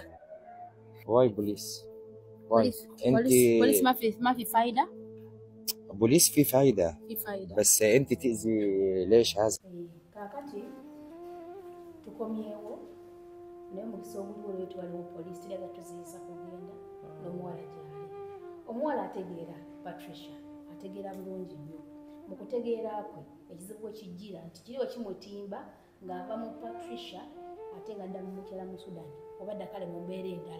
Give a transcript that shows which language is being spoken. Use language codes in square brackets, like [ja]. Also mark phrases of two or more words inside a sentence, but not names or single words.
[en] Why police? [ar] بوليس ما في فايدة. بوليس في فايدة بس انت تأذي ليش هذا؟ [lg] kakati tukomyewo naye mukisa obuliwo lwetu waliwo poliisi tiraga tuziyiza kugenda n'omuwala gyali omuwala ategeera Patricia ategeera bulungi nnyo mu kutegeera kwe ekizibu ekijjira nti kiriwo kimutimba ng'ava mu Patricia ate nga dda mu mukyala mu Sudan oba ddakale mu mbeera endala